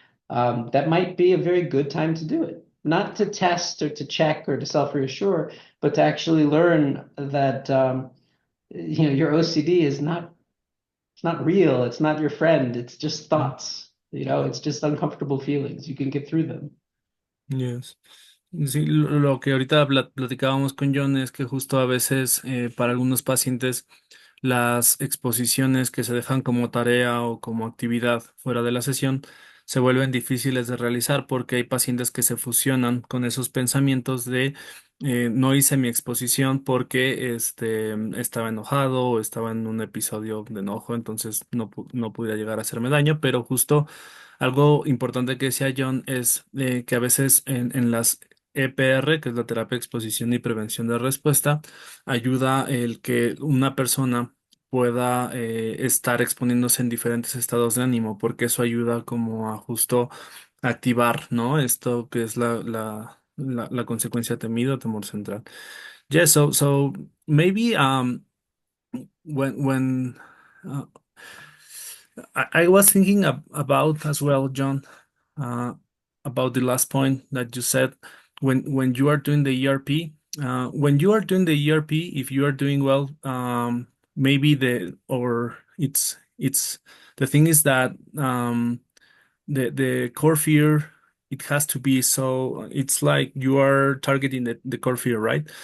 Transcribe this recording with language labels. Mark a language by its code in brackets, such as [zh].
[en] That might be a very good time to do it. Not to test or to check or to self-reassure, but to actually learn that you know your OCD is not it's not real. It's not your friend. It's just thoughts. You know, it's just uncomfortable feelings. You can get through them. Yes. [es] Sí, lo que ahorita platicábamos con John es que justo a veces para algunos pacientes las exposiciones que se dejan como tarea o como actividad fuera de la sesión se vuelven difíciles de realizar porque hay pacientes que se fusionan con esos pensamientos de no hice mi exposición porque estaba enojado o estaba en un episodio de enojo, entonces no pudiera llegar a hacerme daño, pero justo algo importante que decía John es que a veces en las EPR, que es la terapia de exposición y prevención de respuesta, ayuda el que una persona pueda estar exponiéndose en diferentes estados de ánimo, porque eso ayuda como a justo activar, ¿no? Esto que es la consecuencia temida, temor central. [en] Yes, so maybe when uh, I was thinking about as well, John, uh, about the last point that you said when you are doing the ERP. When you are doing the ERP, if you are doing well, maybe it's the thing is that the core fear it has to be so it's like you are targeting the core fear, right?